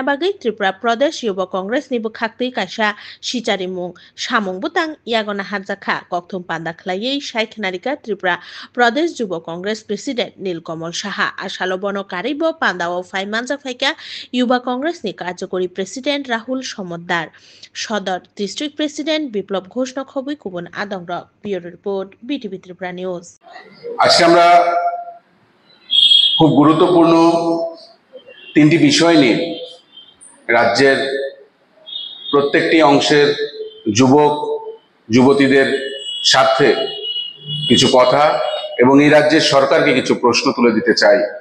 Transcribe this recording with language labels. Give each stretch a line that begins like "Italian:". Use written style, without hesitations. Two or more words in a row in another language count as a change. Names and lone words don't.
Kok Borok: बागै त्रिपुरा प्रदेश युवा कांग्रेस निबो खाक्तै कायसा सिजारिमुं सामुंबो तां यागना हाजाखा कक्थुम पान्दा खलायै सायखनारिका त्रिपुरा प्रदेश युवा कांग्रेस प्रेसिडेंट नीलकमल साहा आसालो बनो कारिबो पान्दाओ फाइमानजा फाइका युवा कांग्रेस नि कार्यकरी प्रेसिडेंट राहुल समद्दार सदर
English: district president
Kok Borok: बिप्लव घोष नखबै कुबुन आदंग
English: bureau report
Kok Borok: BTV त्रिपुरा নিউজ।
Bangla: আজকে আমরা খুব গুরুত্বপূর্ণ 3টি বিষয় নিয়ে রাজ্যের প্রত্যেকটি অংশের যুবক যুবতীদের স্বার্থে কিছু কথা এবং এই রাজ্যের সরকারকে কিছু প্রশ্ন তুলে দিতে চাই।